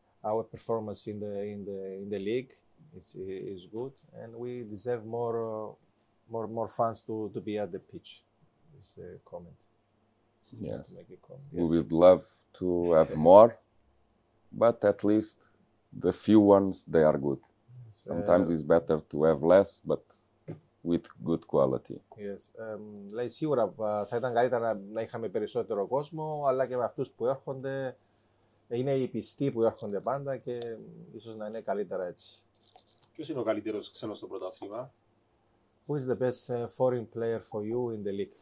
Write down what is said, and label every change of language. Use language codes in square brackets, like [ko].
[en] Our performance in the league is good, and we deserve more fans to be at the pitch. Is a comment. Yes. Comment. We would love to have more, but at least the few ones, they are good. Sometimes it's better to have less, but with good quality. Yes. [el] Λέει σίγουρα θα ήταν καλύτερα να είχαμε περισσότερο κόσμο, αλλά και με αυτούς που έρχονται, είναι οι πιστοί που έρχονται πάντα και ίσως να είναι καλύτερα έτσι. Ποιος είναι ο καλύτερος ξένος στο πρωτάθλημα? [en] Who is the best foreign player for you in the league?